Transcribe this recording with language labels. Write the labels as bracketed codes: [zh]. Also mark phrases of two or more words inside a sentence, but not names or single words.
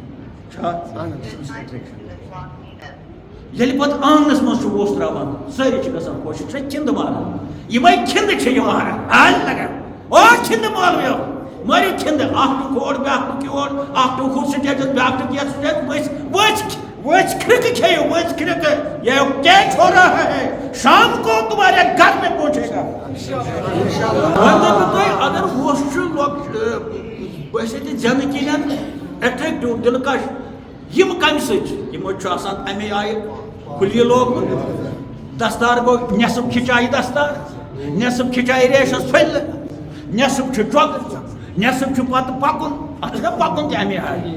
[ks] ییٚلہِ پتہٕ آنٛگنس منٛز چھُ ووس تراوان سٲری چھِ گژھان خۄش یہِ چھےٚ کھِنٛدٕ ماران یِمے کھِنٛدٕ چھِ یہِ ماران حال لگان او کھِنٛدٕ مالویو مٲرِو کھِنٛدٕ اکھ ٹُک اور بیٛاکھ ٹُک یور اکھ ٹُک ہُہ سٹیجس بیٛاکھ ٹُک یتھ سٹیجس ؤژھۍ کھرکہٕ کھیٚیِو ؤژھۍ کھرکہٕ [ur] یہ کیا چھو رہا ہے شام کو تمہارے گھر میں پہنچے گا [ks] اگر ووس چھُ زینہٕ کِنۍ اٹریکٹو دلکش یم کمہِ سۭتۍ یِمو چھُ آسان امی آیہِ کھُلی لوگمُت دستار گوٚو نٮ۪صٕف کھِچایہِ دستار نٮ۪صٕف کھِچایہِ ریشس پھٔلہِ نٮ۪صٕف چھُ ٹۄگہٕ نٮ۪صٕف چھُ پتہٕ پکُن اتھ چھُ پکُن تہِ امی آیہِ